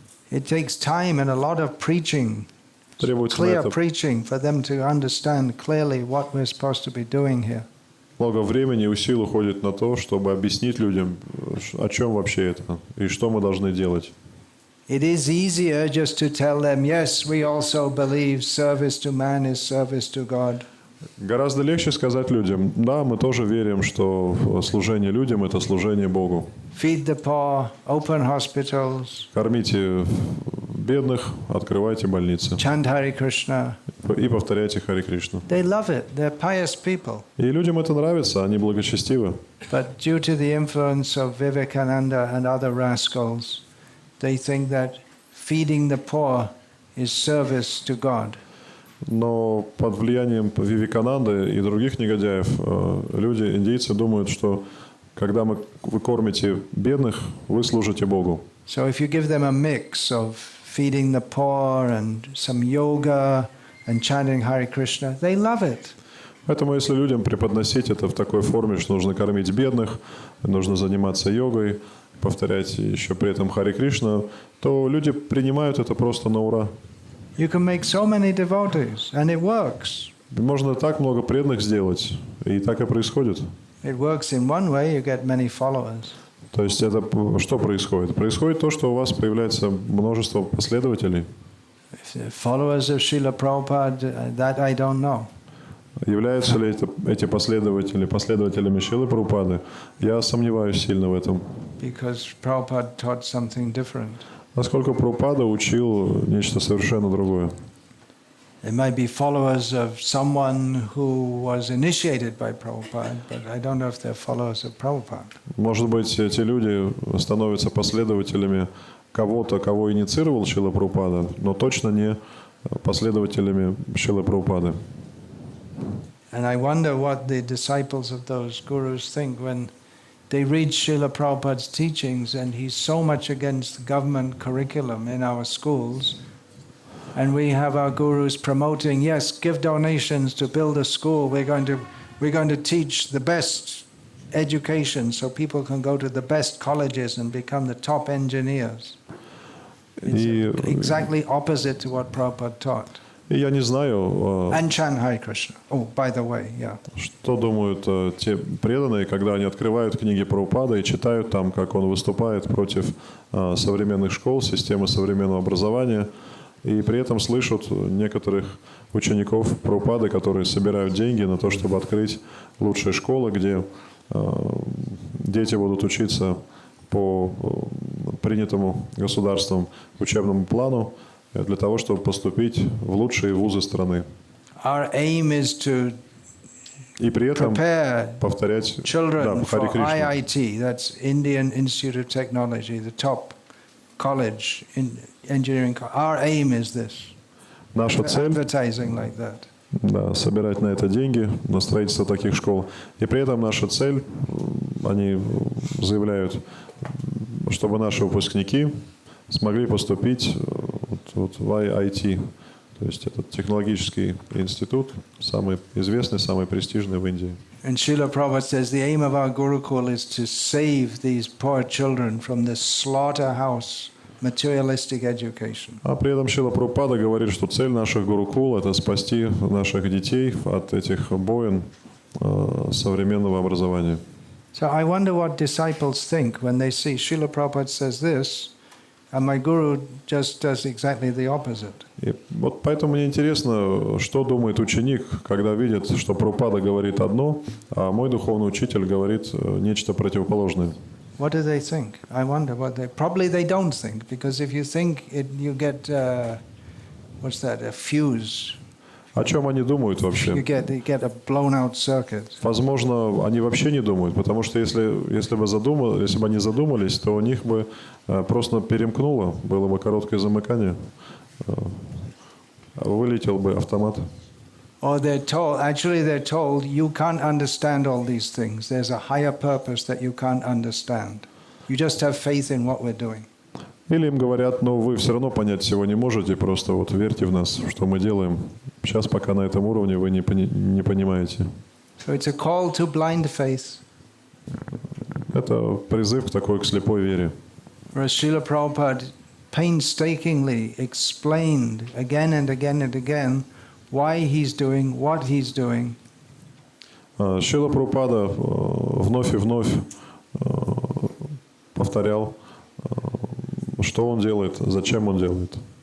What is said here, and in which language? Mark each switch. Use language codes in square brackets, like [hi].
[en] It takes time and a lot of preaching, clear preaching, for them to understand clearly what we're supposed to be doing here. [ru] Много времени и сил уходит на то, чтобы объяснить людям, о чем вообще это и что мы должны делать. [en] It is easier just to tell them, yes, we also believe service to man is service to God. [ru] Гораздо легче сказать людям, да, мы тоже верим, что служение людям – это служение Богу. [en] Feed the poor, open hospitals. [ru] Кормите бедных, открывайте больницы. [en] Chant Hare Krishna. [ru] И повторяйте Харе Кришну. [en] They love it. They're pious people. [ru] И людям это нравится, они благочестивы. [en] But due to the influence of Vivekananda and other rascals, they think that feeding the poor is service to God. [ru] Но под влиянием Вивекананды и других негодяев люди, индейцы, думают, что когда вы кормите бедных, вы служите Богу. [en] So if you give them a mix of feeding the poor and some yoga and chanting Hare Krishna, they love it. [ru] Поэтому если людям преподносить это в такой форме, что нужно кормить бедных, нужно заниматься йогой, повторять еще при этом Харе Кришна, то люди принимают это просто на ура. [en] You can make so many devotees, and it works. [ru] Можно так много преданных сделать, и так и происходит. [en] It works in one way, you get many followers. [ru] То есть это что происходит? Происходит то, что у вас появляется множество последователей. [en] Followers of Srila Prabhupada, that I don't know. [ru] Являются ли эти последователи последователями Шрилы Прабхупады? Я сомневаюсь сильно в этом. [en] Because Prabhupada taught something different. [ru] Поскольку Прабхупада учил нечто совершенно другое. [en] They might be followers of someone who was initiated by Prabhupada, but I don't know if they're followers of Prabhupada. [ru] Может быть, эти люди становятся последователями кого-то, кого инициировал Шрила Прабхупада, но точно не последователями Шрилы Прабхупады. [en] And I wonder what the disciples of those gurus think when they read Srila Prabhupada's teachings and he's so much against the government curriculum in our schools. And we have our gurus promoting, yes, give donations to build a school. We're going to teach the best education so people can go to the best colleges and become the top engineers. It's exactly opposite to what Prabhupada taught. [ru] И я не знаю, [en] And chant Hare Krishna. Oh, by the way, yeah. [ru] Что думают те преданные, когда они открывают книги Прабхупады и читают там, как он выступает против современных школ, системы современного образования. И при этом слышат некоторых учеников Прабхупады, которые собирают деньги на то, чтобы открыть лучшие школы, где дети будут учиться по принятому государством учебному плану для того, чтобы поступить в лучшие вузы страны. [en] Our aim is to [ru] И при этом [en] prepare [ru] повторять [en] children [ru] Хари [en] for [ru] Кришна. [en] IIT, that's Indian Institute of Technology, the top college in engineering. Our aim is this. [ru] Наша цель [en] Advertising like that. [ru] да, собирать на это деньги, на строительство таких школ. И при этом наша цель, они заявляют, чтобы наши выпускники смогли поступить вот в IIT. То есть этот технологический институт, самый известный, самый престижный в Индии. [en] And Srila Prabhupada says the aim of our Gurukul is to save these poor children from this slaughterhouse materialistic education. [ru] А при этом Шрила Прабхупада говорит, что цель наших гурукул – это спасти наших детей от этих боин современного образования. [en] So I wonder what disciples think when they see Srila Prabhupada says this, and my Guru just does exactly the opposite. [ru] И вот поэтому мне интересно, что думает ученик, когда видит, что Прабхупада говорит одно, а мой духовный учитель говорит нечто противоположное. [en] What do they think? I wonder what they... Probably they don't think, because if you think, you get, what's that, a fuse. [ru] О чем они думают [en] You [ru] вообще? [en] get a blown out circuit. [ru] Возможно, они вообще не думают, потому что если бы они задумались, то у них бы просто перемкнуло, было бы короткое замыкание, вылетел бы автомат. [en] Or they're told, you can't understand all these things. There's a higher purpose that you can't understand. You just have faith in what we're doing. [ru] Или им говорят, но вы все равно понять всего не можете, просто вот верьте в нас, что мы делаем. Сейчас пока на этом уровне вы не понимаете. [en] So it's a call to blind faith. [ru] Это призыв к слепой вере. [en] Whereas Srila Prabhupada painstakingly explained again and again and again why he's doing what he's doing. [ru] Шрила Прабхупада вновь и вновь повторял, что он делает, зачем он делает.